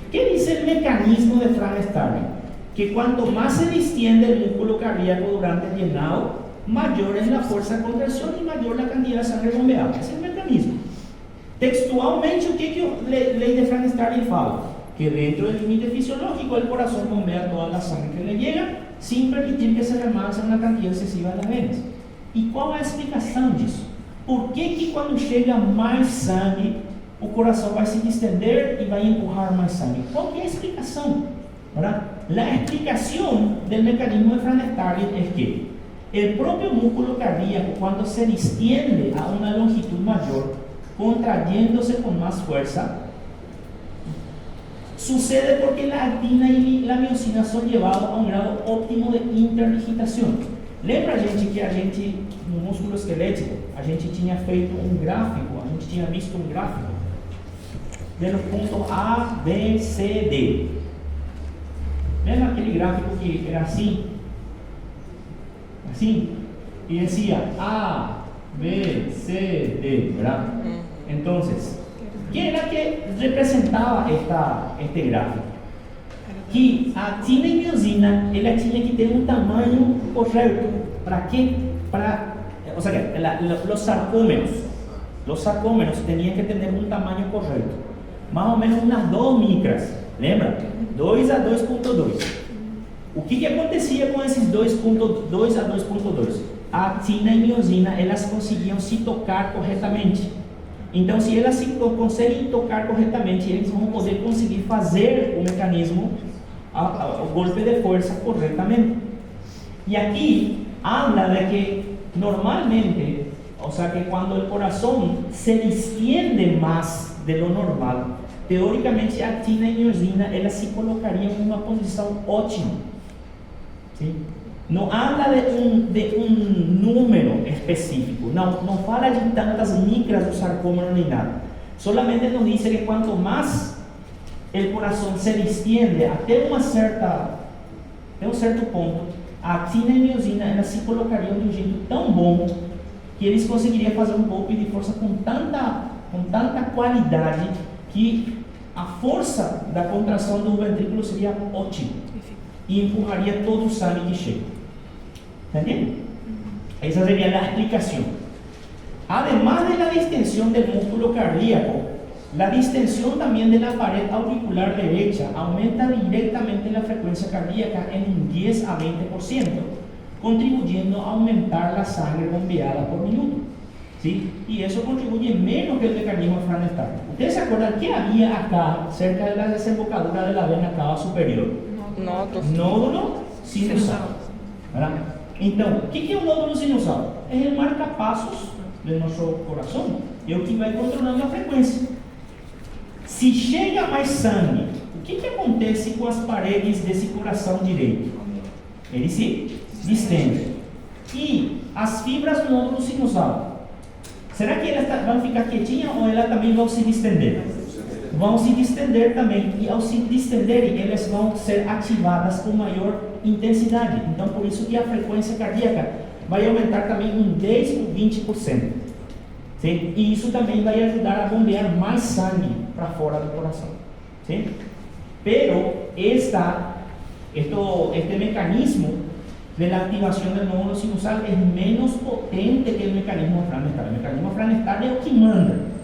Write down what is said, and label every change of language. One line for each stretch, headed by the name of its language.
Spanish: ¿Qué dice el mecanismo de Frank-Starling? Que cuanto más se distiende el músculo cardíaco durante el llenado, mayor es la fuerza de contracción y mayor la cantidad de sangre bombeada. Ese es el mecanismo.
Portuguese: Textualmente, o que a ley de Frank-Starling fala?
Spanish: Que dentro del límite fisiológico el corazón bombea toda la sangre que le llega sin permitir que se remanse una cantidad excesiva de las venas. ¿Y cuál es la explicación de eso?
Portuguese: Por que quando chega mais sangue, o coração vai se distender e vai empurrar mais sangue? Qual que é a explicação?
Spanish: ¿Verdad? La explicación del mecanismo de Frank-Starling es que el propio músculo cardíaco, cuando se distiende a una longitud mayor, contrayéndose con más fuerza, sucede porque la actina y la miocina son llevados a un grado óptimo de interdigitación.
Portuguese: Lembra, gente, que a gente, no músculo esquelético, a gente tinha feito um gráfico, a gente tinha visto um gráfico, vendo ponto A, B, C, D. Lembra aquele gráfico que era assim? Assim? E
Spanish: decía A, B, C, D, ¿verdad? Entonces, ¿qué era que representaba este gráfico?
Portuguese: Que a actina y miosina, ela tinha que ter um tamanho correto.
Spanish: ¿Para qué? O sea, que los sarcómeros tenían que tener un tamaño correcto. Más o menos unas 2 micras.
Portuguese: Lembra?
Spanish: 2 a 2.2.
Portuguese: O que acontecia com esses 2.2 a 2.2? A actina e miosina, elas conseguiam se tocar corretamente. Então, se elas se conseguem tocar corretamente, eles vão poder conseguir fazer o mecanismo, o golpe de
Spanish: fuerza correctamente. Y aquí habla de que normalmente, o sea que cuando el corazón se distiende más de lo normal, teóricamente actina y miosina,
Portuguese: elas se colocariam
Spanish: en una posición óptima. ¿Sí? No habla de un número específico, no
Portuguese: fala de tantas micras do sarcómero
Spanish: ni nada. Solamente nos dice que cuanto más el corazón se distiende
Portuguese: até um certo ponto, a actina e miosina, elas se colocariam de um jeito tão bom que eles conseguiriam fazer um golpe de força com tanta qualidade que a força da contração do ventrículo seria ótima e empurraria todo o sangue que chega. ¿Entendeu?
Spanish: Esa sería la explicación. Además de la distensión del músculo cardíaco, la distensión también de la pared auricular derecha aumenta directamente la frecuencia cardíaca en un 10 a 20%, contribuyendo a aumentar la sangre bombeada por minuto. ¿Sí? Y eso contribuye menos que el mecanismo de Franz Starling. ¿Ustedes se acuerdan qué había acá, cerca de la desembocadura de la vena cava superior? Nódulo sinusal. ¿Verdad?
Portuguese: Então, o que é o nódulo sinusal? É o marca-passos do nosso coração, é o que vai controlando a frequência. Se chega mais sangue, o que acontece com as paredes desse coração direito? Ele se distende. E as fibras do nódulo sinusal, será que elas vão ficar quietinhas ou elas também vão se distender? Vão se distender também. E ao se distenderem, elas vão ser ativadas com maior intensidade. Então, por isso que a frequência cardíaca vai aumentar também em 10 ou 20%.
Spanish: ¿Sí? Y eso también va a ayudar a bombear más sangre para fuera del corazón. ¿Sí? Pero este mecanismo de la activación del nódulo sinusal es menos potente que el mecanismo de Franz Starling. El mecanismo de Franz Starling es lo que manda.